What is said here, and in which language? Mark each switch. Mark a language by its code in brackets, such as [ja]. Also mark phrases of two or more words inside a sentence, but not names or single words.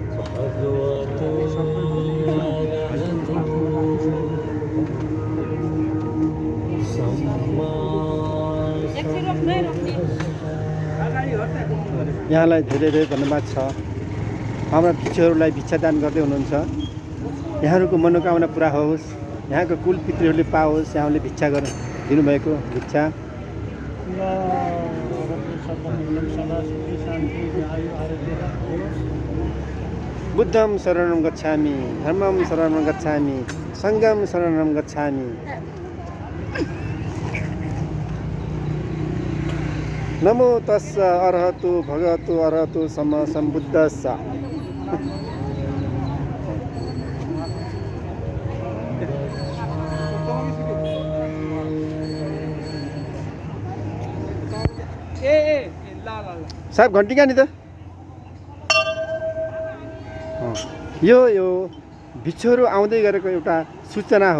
[ne] यहाँलाई धेरै धेरै धन्यवाद छ। हाम्रा भिक्षुहरूलाई भिक्षा दान गर्दै हुनुहुन्छ। यहाँहरूको मनोकामना पुरा होस्, यहाँको कुल पितृहरूले पाओस्। यहाँले भिक्षा दिनुभएको भिक्षा [pi] बुद्धं शरणं गच्छामि, धर्मं शरणं गच्छामि, संघं शरणं गच्छामि। नमो तस्स अरहतो भगवतो अरहतो सम्मा सम्बुद्धस्स। [ne] साहब घन्टी कहाँ नि त? यो भिक्षुहरू आउँदै गरेको एउटा सूचना हो।